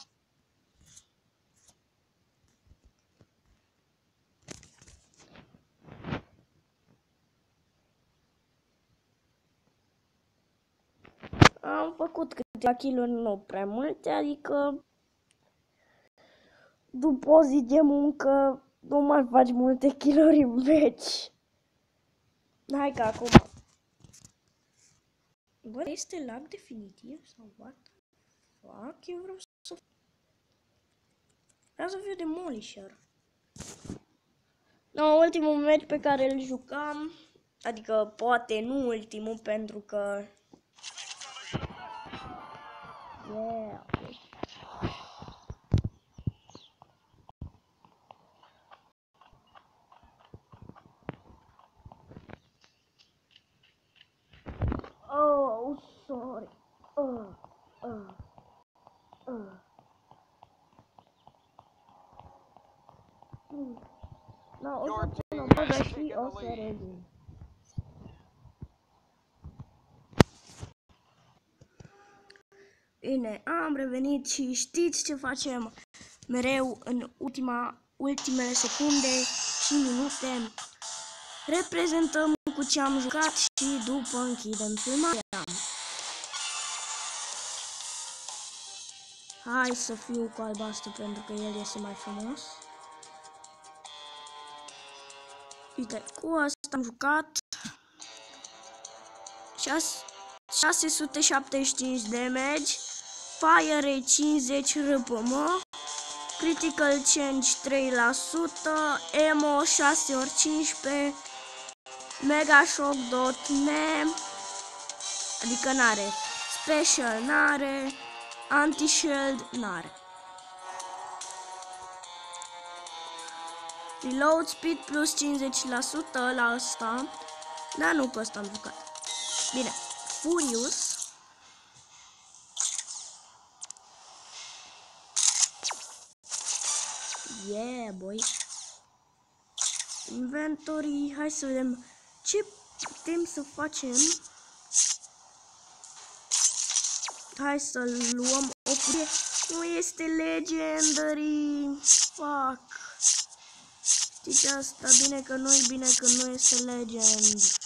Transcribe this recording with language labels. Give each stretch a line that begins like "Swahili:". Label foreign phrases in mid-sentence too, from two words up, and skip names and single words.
Romanian: Am făcut câteva kill-uri, nu prea multe, adică după o zi de muncă nu mai faci multe kill-uri în meci. Hai că acum. Bă, este lag definitiv sau
English: what the fuck?
Romanian: Eu vreau să fiu Demolisher. No, ultimul meci pe care îl jucam, adică poate nu ultimul pentru că yeah.
English: Oh, sorry. No,
Romanian: o să țin o poză și o să revin. Bine, am revenit și știți ce facem mereu în ultimele secunde și minute. Reprezentăm cu ce am jucat și după închidem filmarea. Hai să fiu cu albastru pentru că el este mai frumos. Uite, cu asta am jucat 675 damage,
English: fire rate
Romanian: 50 rpm,
English: critical change
Romanian: 3%, emo 6x15,
English: mega shock
Romanian: dot ne, adică n-are, special n-are, anti-shield n-are.
English: Reload speed plus
Romanian: 50% la asta, dar nu cu asta am jucat. Bine,
English: Furious. Yeah, boy.
Romanian: Inventory, hai să vedem ce putem să facem. Hai să luăm o cutie. Nu este legendary. Fuck. Știți asta? Bine că nu este legend.